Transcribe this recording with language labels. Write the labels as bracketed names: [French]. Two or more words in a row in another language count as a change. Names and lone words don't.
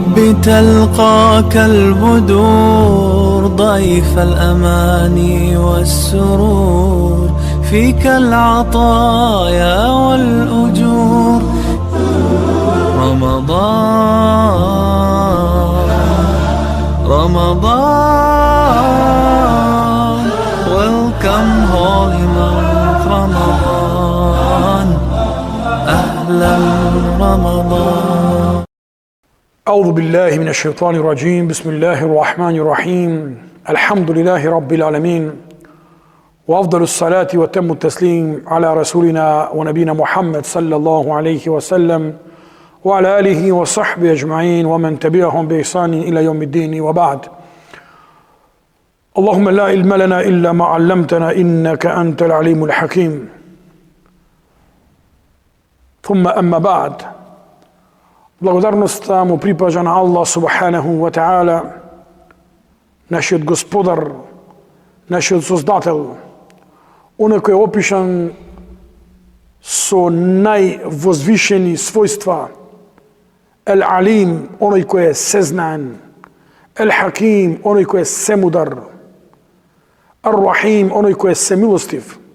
[Arabic] تلقاك البدور ضيف الأماني والسرور فيك العطايا والأجور رمضان [English] welcome holy month [Arabic] رمضان أهلا رمضان. أعوذ بالله من الشيطان الرجيم. بسم الله الرحمن الرحيم. الحمد لله رب العالمين، وأفضل الصلاة وتم التسليم على رسولنا ونبينا محمد صلى الله عليه وسلم وعلى آله وصحبه أجمعين ومن تبعهم بإحسان إلى يوم الدين، وبعد. اللهم لا علم لنا إلا ما علمتنا إنك أنت العليم الحكيم. ثم أما بعد. [Macedonian] Благодарноста му припажа на Аллах [Arabic] سبحانه وتعالى, [Macedonian] нашиот Господар, нашиот Создател, оној кој е опишан со највозвишени својства, Ел-Алим, оној кој е сезнаен, Ел-Хаким, оној кој е семудар, Ар-Рахим, оној кој е семилостив.